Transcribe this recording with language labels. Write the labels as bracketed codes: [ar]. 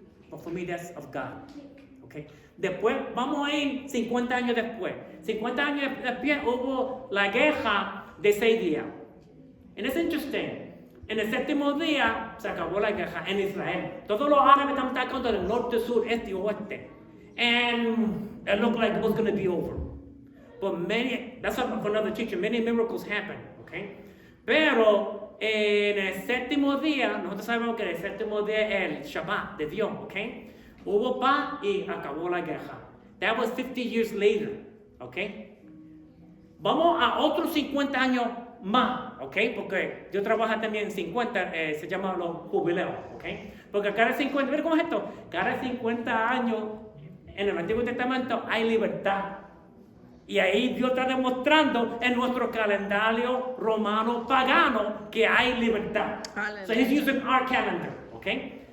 [en] But for me, that's of God. Okay. [es] Después, vamos a ir 50 años después. 50 años después hubo la guerra de 6 días. [en] And it's interesting. [es] En el 7º día se acabó la guerra en Israel. Todos los árabes estaban atacando del norte, sur, este y oeste. [en] And it looked like it was going to be over. But that's for another teacher. Many miracles happened. Okay. [es] Pero en el 7º día, nosotros sabemos que el 7º día es el Shabbat de Dios. Okay. Hubo paz y acabó la guerra. [en] That was 50 years later, okay? [es] Vamos a otros 50 años más, okay? Porque yo trabajo también en 50, se llama los jubileos, okay? Porque cada 50, mira cómo es esto, cada 50 años en el Antiguo Testamento hay libertad. Y ahí Dios está demostrando en nuestro calendario romano pagano que hay libertad. [en] So he's using our calendar, okay?